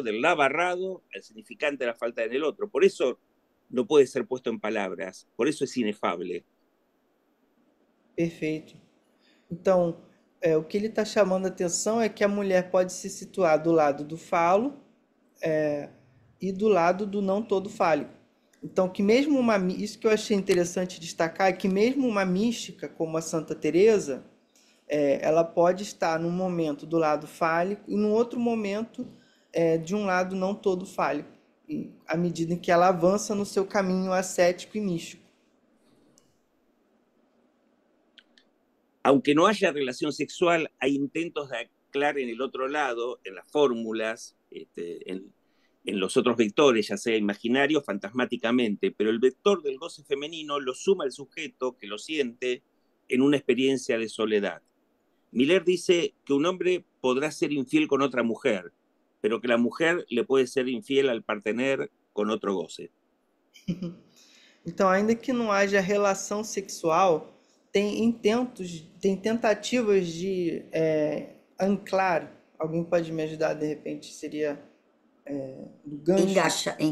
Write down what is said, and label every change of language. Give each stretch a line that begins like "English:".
Spanish: Del la barrado al significante de la falta en el otro. Por eso no puede ser puesto en palabras, por eso es inefable.
Portuguese: Perfeito. Então, o que ele está chamando a atenção é que a mulher pode se situar do lado do falo e do lado do não todo fálico. Então, que mesmo isso que eu achei interessante destacar é que mesmo uma mística como a Santa Teresa, ela pode estar num momento do lado fálico e num outro momento de um lado não todo fálico, à medida em que ela avança no seu caminho ascético e místico.
Spanish: Aunque no haya relación sexual, hay intentos de anclar en el otro lado, en las fórmulas, en los otros vectores, ya sea imaginario o fantasmáticamente, pero el vector del goce femenino lo suma el sujeto que lo siente en una experiencia de soledad. Miller dice que un hombre podrá ser infiel con otra mujer, pero que la mujer le puede ser infiel al partener con otro goce.
Portuguese: Então, ainda que não haja relação sexual, tem tentativas de anclar. Alguém pode me ajudar, de repente, seria do gancho.